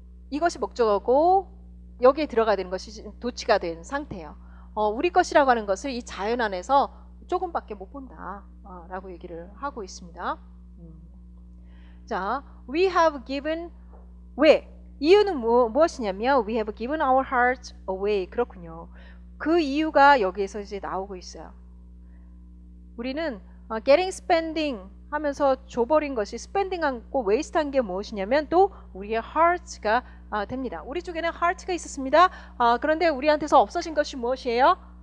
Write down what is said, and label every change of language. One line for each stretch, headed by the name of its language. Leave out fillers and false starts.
Korean: 이것이 목적어고 여기에 들어가야 되는 것이 도치가 된 상태예요. 우리 것이라고 하는 것을 이 자연 안에서 조금밖에 못 본다 라고 얘기를 하고 있습니다. 자,
English: we have given
Korean: 왜? 이유는 무엇이냐면
English: we have given our hearts away.
Korean: 그렇군요. 그 이유가 여기에서 이제 나오고 있어요. 우리는
English: getting spending
Korean: 하면서 줘버린 것이 spending하고 waste한 게 무엇이냐면 또 우리의 hearts가 됩니다. 우리 쪽에는 heart가 있었습니다. 그런데 우리한테서 없어진 것이 무엇이에요?